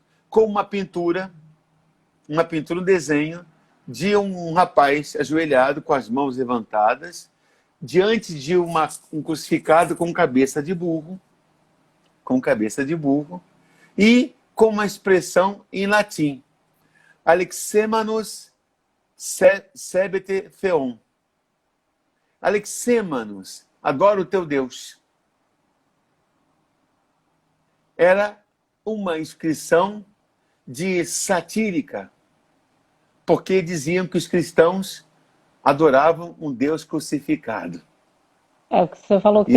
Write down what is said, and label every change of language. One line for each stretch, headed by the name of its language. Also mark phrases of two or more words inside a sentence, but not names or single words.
Portuguese: com uma pintura, um desenho de um rapaz ajoelhado com as mãos levantadas diante de um crucificado com cabeça de burro, e com uma expressão em latim:
Greek: Alexemanus sebete theon. Alexemanus,
Portuguese: adora o teu Deus. Era uma inscrição de satírica, porque diziam que os cristãos adoravam um Deus crucificado. Você falou que